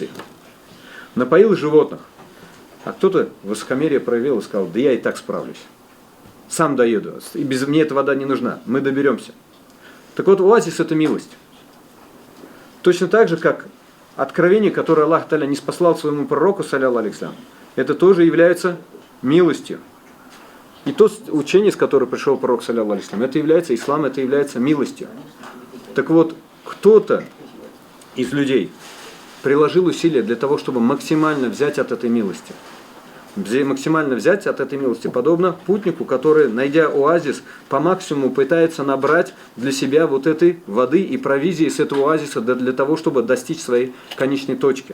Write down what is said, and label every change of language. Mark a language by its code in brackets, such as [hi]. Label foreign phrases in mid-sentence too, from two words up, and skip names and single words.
[ru] Напоил животных. А кто-то высокомерие проявил и сказал, да я и так справлюсь. Сам доеду, и без мне эта вода не нужна, мы доберемся. Так вот, оазис – это милость. Точно так же, как откровение, которое [ar] الله تعالى [ru] не спаслал своему пророку, [ar] صلى الله عليه وسلم, [ru] это тоже является милостью. И то учение, с которым пришел пророк, [ar] صلى الله عليه وسلم, [ru] это является ислам, это является милостью. Так вот, кто-то из людей приложил усилия для того, чтобы максимально взять от этой милости. Максимально взять от этой милости, подобно путнику, который, найдя оазис, по максимуму пытается набрать для себя вот этой воды и провизии с этого оазиса для того, чтобы достичь своей конечной точки.